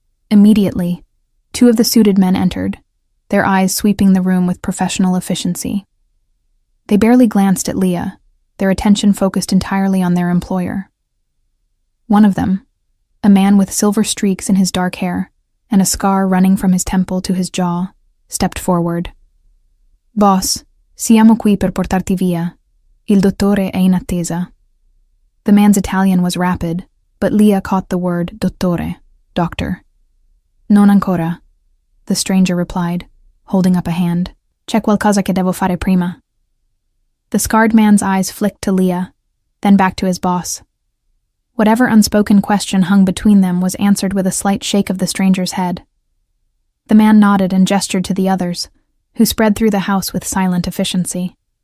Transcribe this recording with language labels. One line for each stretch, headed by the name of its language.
English: Immediately, 2 of the suited men entered, their eyes sweeping the room with professional efficiency. They barely glanced at Leah, their attention focused entirely on their employer. One of them, a man with silver streaks in his dark hair and a scar running from his temple to his jaw, stepped forward.
Italian: "Boss, siamo qui per portarti via. Il dottore è in attesa."
English: The man's Italian was rapid, but Leah caught the word dottore, doctor.
Italian: "Non ancora," the stranger replied, holding up a hand. "C'è qualcosa che devo fare prima."
English: The scarred man's eyes flicked to Leah, then back to his boss. Whatever unspoken question hung between them was answered with a slight shake of the stranger's head. The man nodded and gestured to the others, who spread through the house with silent efficiency.